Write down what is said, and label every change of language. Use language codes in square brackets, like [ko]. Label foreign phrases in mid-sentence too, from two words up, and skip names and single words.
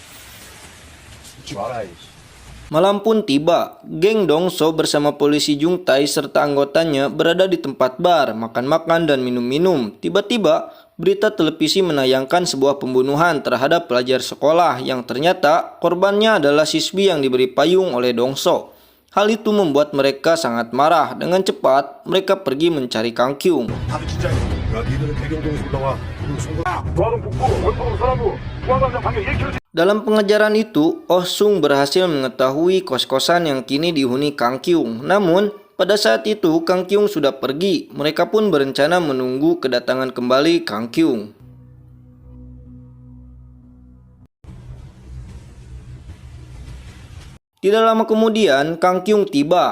[id] Malam pun tiba, geng Dongso bersama polisi Jung Tai serta anggotanya berada di tempat bar, makan-makan dan minum-minum. Tiba-tiba, berita televisi menayangkan sebuah pembunuhan terhadap pelajar sekolah yang ternyata korbannya adalah siswi yang diberi payung oleh Dongso. Hal itu membuat mereka sangat marah. Dengan cepat, mereka pergi mencari Kang Kyung. [ko] 다들 긴장해. 야, 니들은 대경동에서 올라와. 그리고 송과 [id] Dalam pengejaran itu, Oh Sung berhasil mengetahui kos-kosan yang kini dihuni Kang Kyung. Namun, pada saat itu Kang Kyung sudah pergi. Mereka pun berencana menunggu kedatangan kembali Kang Kyung. Tidak lama kemudian, Kang Kyung tiba.